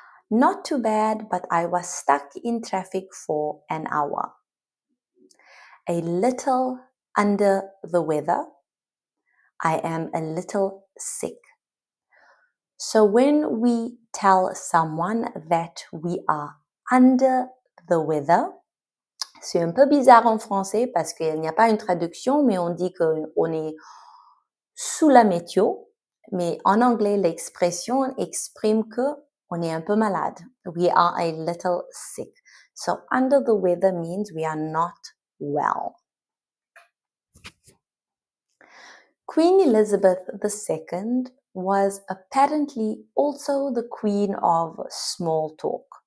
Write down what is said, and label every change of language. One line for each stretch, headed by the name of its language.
English: Not too bad, but I was stuck in traffic for an hour. A little under the weather. I am a little sick. So when we tell someone that we are under the weather,
French: C'est un peu bizarre en français parce qu'il n'y a pas une traduction, mais on dit qu'on est sous la météo. Mais en anglais, l'expression exprime que on est un peu malade.
English: We are a little sick. So under the weather means we are not well. Queen Elizabeth II was apparently also the queen of small talk.